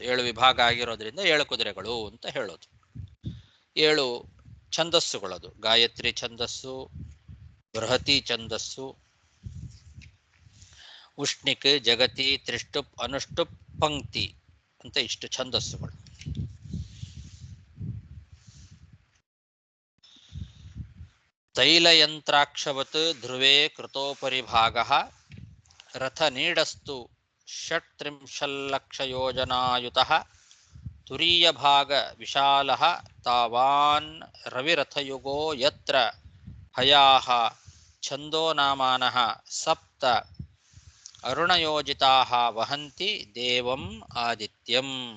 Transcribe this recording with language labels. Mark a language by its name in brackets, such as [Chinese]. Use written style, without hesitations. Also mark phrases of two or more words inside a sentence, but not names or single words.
[Kannada] 7 ವಿಭಾಗ ಆಗಿರೋದ್ರಿಂದ 7 ಕುದುರೆಗಳು ಅಂತ ಹೇಳೋದು. 7 ಛಂದಸ್ಸುಗಳದು. ಗಾಯತ್ರಿ ಛಂದಸ್ಸು, ಬೃಹತಿ ಛಂದಸ್ಸು, ಉಷ್ಣಿಕ್, ಜಗತಿ, ತ್ರಿಷ್ಟುಪ್, ಅನುಷ್ಟುಪ್, ಪಂಕ್ತಿ ಅಂತ ಇಷ್ಟು ಛಂದಸ್ಸುಗಳು. [Sanskrit] ತೈಲಯಂತ್ರಾಕ್ಷವತ್ ಧ್ರುವೇ ಕೃತೋಪರಿಭಾಗಃ ರಥ ನೀಡಸ್ತು ಷಟ್ತ್ರಿಂಶಲ್ಲಕ್ಷಯೋಜನಾಯುತಃ ತುರೀಯಭಾಗ ವಿಶಾಲಃ ತಾವಾನ್ ರವಿರಥಯುಗೋ ಯತ್ರ ಹಯಾಃ ಛಂದೋನಾಮಾನಃ ಸಪ್ತ ಅರುಣಯೋಜಿತಾಃ ವಹಂತಿ ದೇವಂ ಆದಿತ್ಯಂ.